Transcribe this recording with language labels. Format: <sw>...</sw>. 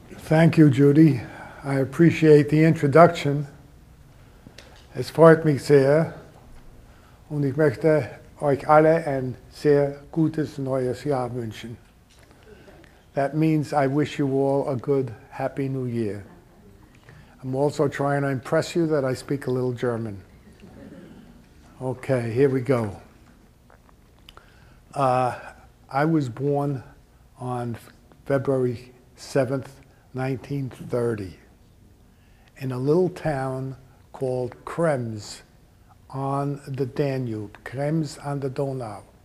<en>Thank you, Judy. I appreciate the introduction.</en> <de>Es freut mich sehr und ich möchte euch alle ein sehr gutes neues Jahr wünschen.</de> <en>That means I wish you all a good, happy new year. I'm also trying to impress you that I speak a little German. Okay, here we go. I was born on February 7th, 1930, in a little town called Krems on the Danube, Krems on the Donau.</en>